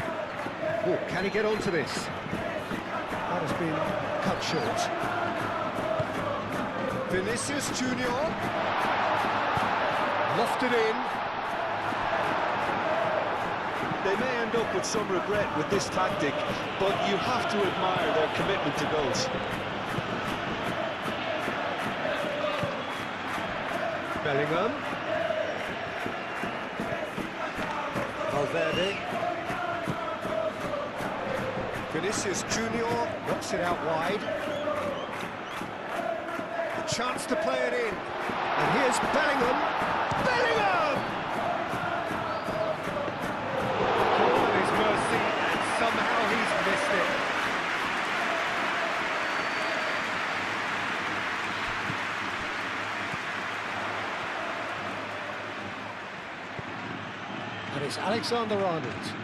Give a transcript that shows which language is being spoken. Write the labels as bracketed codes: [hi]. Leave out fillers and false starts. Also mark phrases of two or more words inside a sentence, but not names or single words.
[en] Oh, can he get onto this? That has been cut short. Vinicius Junior. Lofted in. They may end up with some regret with this tactic, but you have to admire their commitment to goals. Bellingham. Valverde. Vinicius Junior knocks it out wide. A chance to play it in. And here's Bellingham. Bellingham! Call at his mercy, and somehow he's missed it. And it's Alexander-Arnold.